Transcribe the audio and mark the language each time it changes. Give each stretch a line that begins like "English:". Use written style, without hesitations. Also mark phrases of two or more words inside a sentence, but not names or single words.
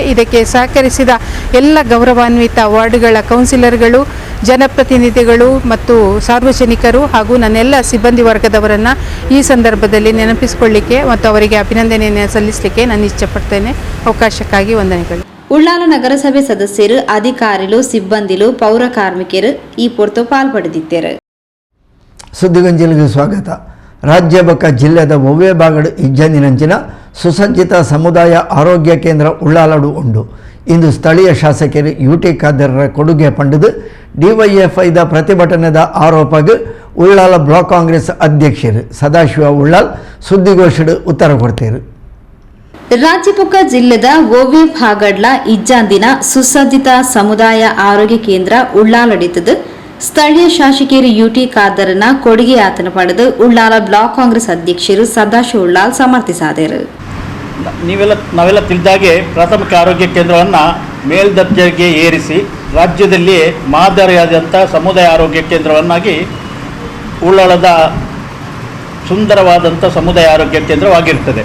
Kannada: ಇದಕ್ಕೆ ಸಹಕರಿಸಿದ ಎಲ್ಲ ಗೌರವಾನ್ವಿತ ವಾರ್ಡ್ಗಳ ಕೌನ್ಸಿಲರ್ಗಳು, ಜನಪ್ರತಿನಿಧಿಗಳು ಮತ್ತು ಸಾರ್ವಜನಿಕರು ಹಾಗೂ ನನ್ನೆಲ್ಲ ಸಿಬ್ಬಂದಿ ವರ್ಗದವರನ್ನು ಈ ಸಂದರ್ಭದಲ್ಲಿ ನೆನಪಿಸಿಕೊಳ್ಳಿಕ್ಕೆ ಮತ್ತು ಅವರಿಗೆ ಅಭಿನಂದನೆಯನ್ನು ಸಲ್ಲಿಸಲಿಕ್ಕೆ ನಾನು ಇಷ್ಟಪಡ್ತೇನೆ. ಅವಕಾಶಕ್ಕಾಗಿ ವಂದನೆಗಳು.
Tulu: ಉಳ್ಳಾಲ ನಗರಸಭೆ ಸದಸ್ಯರು, ಅಧಿಕಾರಿಗಳು, ಸಿಬ್ಬಂದಿಲು, ಪೌರ ಕಾರ್ಮಿಕರು ಈ ಪೊರ್ತು ಪಾಲ್ಪಡೆದಿದ್ದಾರೆ. ಸುದ್ದಿಗೊಂಜಿಲಿಗೆ ಸ್ವಾಗತ. ರಾಜ್ಯ ಬೊಕ್ಕ ಜಿಲ್ಲೆದ ಒವ್ವೇ ಬಾಗಡು ಇಜ್ಜಂದಿನಂಚಿನ ಸುಸಜ್ಜಿತ ಸಮುದಾಯ ಆರೋಗ್ಯ ಕೇಂದ್ರ ಉಳ್ಳಾಲಡು ಉಂಡು. ಇಂದು ಸ್ಥಳೀಯ ಶಾಸಕರು ಯುಟಿ ಖಾದರ್ರ ಕೊಡುಗೆ ಪಂಡದು ಡಿವೈಎಫ್ಐದ ಪ್ರತಿಭಟನೆದ ಆರೋಪಗೆ ಉಳ್ಳಾಲ ಬ್ಲಾಕ್ ಕಾಂಗ್ರೆಸ್ ಅಧ್ಯಕ್ಷರು ಸದಾಶಿವ ಉಳ್ಳಾಲ್ ಸುದ್ದಿಗೋಷ್ಠಿಡು ಉತ್ತರ ಕೊಡ್ತೇರು. ರಾಜ್ಯಪೊಕ್ಕ ಜಿಲ್ಲೆದ ಒವ್ವೇ ಭಾಗಡ್ಲ ಇಜ್ಜಾಂದಿನ ಸುಸಜ್ಜಿತ ಸಮುದಾಯ ಆರೋಗ್ಯ ಕೇಂದ್ರ ಉಳ್ಳಾಲಡಿತದು ಸ್ಥಳೀಯ ಶಾಸಕರು ಯುಟಿ ಖಾದರ್ನ ಕೊಡುಗೆ ಆತನ ಪಡೆದು ಉಳ್ಳಾಲ ಬ್ಲಾಕ್ ಕಾಂಗ್ರೆಸ್ ಅಧ್ಯಕ್ಷರು ಸದಾಶಿವ ಉಳ್ಳಾಲ್ ಸಮರ್ಥಿಸಿದರು.
Kannada: ನಾವೆಲ್ಲ ತಿಳಿದಾಗೆ ಪ್ರಾಥಮಿಕ ಆರೋಗ್ಯ ಕೇಂದ್ರವನ್ನು ಮೇಲ್ದರ್ಜೆಗೆ ಏರಿಸಿ ರಾಜ್ಯದಲ್ಲಿ ಮಾದರಿಯಾದಂಥ ಸಮುದಾಯ ಆರೋಗ್ಯ ಕೇಂದ್ರವನ್ನಾಗಿ ಉಳ್ಳಾಲದ ಸುಂದರವಾದಂಥ ಸಮುದಾಯ ಆರೋಗ್ಯ ಕೇಂದ್ರವಾಗಿರ್ತದೆ.